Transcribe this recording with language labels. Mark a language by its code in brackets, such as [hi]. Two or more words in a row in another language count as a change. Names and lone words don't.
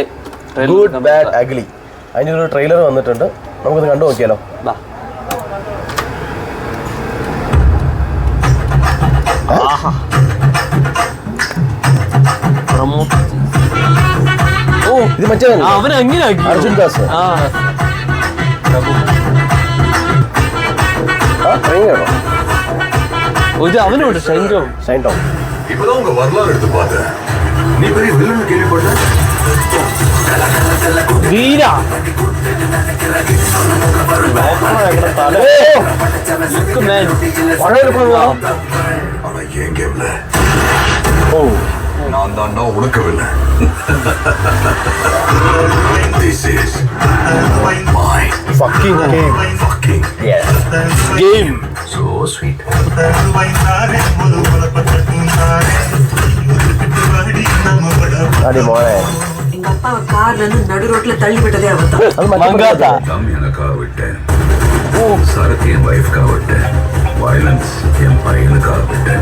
[ml] ഗുഡ് ബാഡ് അഗ്ലി അതിന്റെ ഒരു ട്രെയിലർ വന്നിട്ടുണ്ട്, നമുക്കൊന്ന് കണ്ടു നോക്കിയാലോ. ഇത് മറ്റേ അവൻ എങ്ങനെ അർജുൻ ദാസ് [ta] அவனோட ஷைன்டோம் இப்பதான் உங்க வரலாறு எடுத்து பார்த்தேன். நீ பெரிய வில்லன் கேள்விப்பட்ட? வீரா ஆனா ஏன் கேம்ல நான் தான்டா உனக்கு வில்லன். [en] This is my fucking game. So sweet. [ta] அடி மோனே, எங்க அப்பா கார்ல இருந்து நடு ரோட்ல தள்ளி விட்டதே அவர்தான். அது மங்காதா தம் எனக்காக விட்டேன், சரக்கு என் வைஃப்காக விட்டேன், வயலன்ஸ் என் பையனுக்காக விட்டேன்.